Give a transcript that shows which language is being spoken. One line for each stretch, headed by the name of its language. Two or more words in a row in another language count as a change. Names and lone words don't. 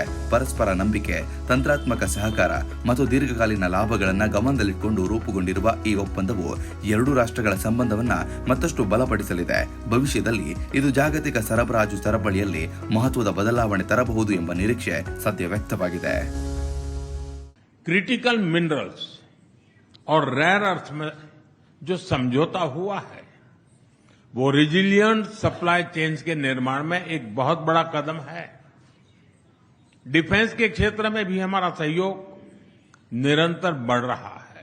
Kannada: ಪರಸ್ಪರ ನಂಬಿಕೆ, ತಂತ್ರಾತ್ಮಕ ಸಹಕಾರ ಮತ್ತು ದೀರ್ಘಕಾಲೀನ ಲಾಭಗಳನ್ನು ಗಮನದಲ್ಲಿಟ್ಟುಕೊಂಡು ರೂಪುಗೊಂಡಿರುವ ಈ ಒಪ್ಪಂದವು ಎರಡೂ ರಾಷ್ಟ್ರಗಳ ಸಂಬಂಧವನ್ನ ಮತ್ತಷ್ಟು ಬಲಪಡಿಸಲಿದೆ. ಭವಿಷ್ಯದಲ್ಲಿ ಇದು ಜಾಗತಿಕ ಸರಬರಾಜು ಸರಪಳಿಯಲ್ಲಿ ಮಹತ್ವದ ಬದಲಾವಣೆ ತರಬಹುದು ಎಂಬ ನಿರೀಕ್ಷೆ ಸದ್ಯ ವ್ಯಕ್ತವಾಗಿದೆ.
English: critical minerals
Hindi: और
English: rare earth
Hindi: में जो समझौता हुआ है वो
English: resilient supply chains
Hindi: के निर्माण में एक बहुत बड़ा कदम है. डिफेंस के क्षेत्र में भी हमारा सहयोग निरंतर बढ़ रहा है.